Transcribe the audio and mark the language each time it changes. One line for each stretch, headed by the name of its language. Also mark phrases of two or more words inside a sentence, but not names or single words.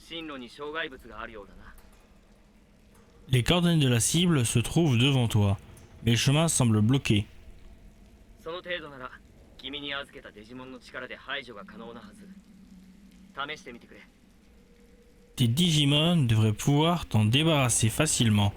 French: Les coordonnées de la cible se trouvent devant toi. Mais le chemin semble bloqué.
Japanese: その程度なら君に預けたデジモンの力で排除が可能なはず。試してみてくれ。
French: Tes Digimon devraient pouvoir t'en débarrasser facilement.